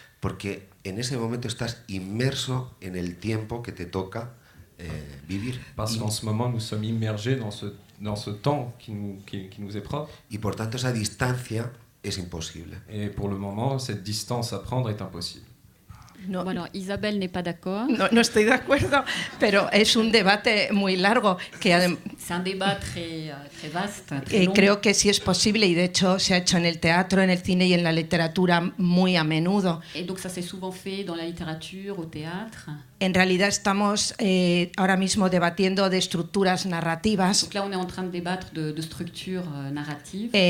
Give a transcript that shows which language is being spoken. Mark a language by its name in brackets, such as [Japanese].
[Spanish] Porque en ese momento estás inmerso en el tiempo que te toca vivir. [French] Parce qu'en ce moment, nous sommes immergés dans ce temps qui nous est propre. [Spanish] Y por tanto, esa distancia es imposible. [French] Et pour le moment, cette distance à prendre est impossible. [Spanish] No, [French] Bueno, Isabelle n'est pas d'accord. [Spanish] no estoy de acuerdo, pero es un debate muy largo que [French] C'est un débat très vaste, très long. [Spanish] creo que sí es posible y de hecho se ha hecho en el teatro, en el cine y en la literatura muy a menudo. [French] Et donc ça s'est souvent fait dans la littérature, au théâtre. [Spanish] En realidad estamos ahora mismo debatiendo de estructuras narrativas, [French] Donc là, on est en train de débattre de structures narratives.